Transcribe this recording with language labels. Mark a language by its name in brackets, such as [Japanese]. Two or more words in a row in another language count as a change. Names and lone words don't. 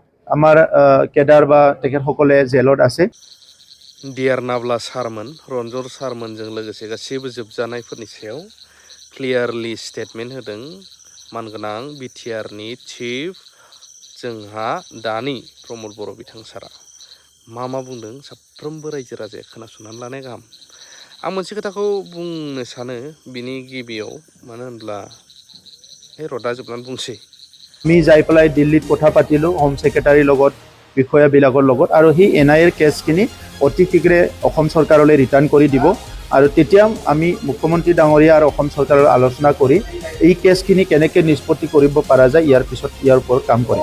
[Assamese] আমাৰ কেডাৰ বা তেখেতসকলে জেলত আছে। [Bodo] ডিয়ার नाब्ला सारमोन रन्जर सारमोनजों लोगोसे गासैबो जोबजानायफोरनि सायाव [English] clearly statement [Bodo] होदों मानगोनां बिटिआरनि चिफ जोंहा दानि प्रमद बर' बिथां सारा मा बुंदों साफ्रोमबो रायजो राजाया खोनासंनानै लानाया गाहाम। आं मोनसे खोथाखौ बुंनो सानो बिनि गिबियाव मानो होनब्ला रदा जोबनानै बुंसै। [Assamese] আমি যাই পেলাই দিল্লীত কথা পাতিলোঁ [English] home secretary [Assamese] লগত বিষয়াবিলাকৰ লগত আৰু সেই NIAৰ কেছখিনি অতি শীঘ্ৰে অসম চৰকাৰলৈ ৰিটাৰ্ণ কৰি দিব আৰু তেতিয়া আমি মুখ্যমন্ত্ৰী ডাঙৰীয়া আৰু অসম চৰকাৰৰ আলোচনা কৰি এই কেছখিনি কেনেকৈ নিষ্পত্তি কৰিব পৰা যায় ইয়াৰ ওপৰত কাম কৰিম।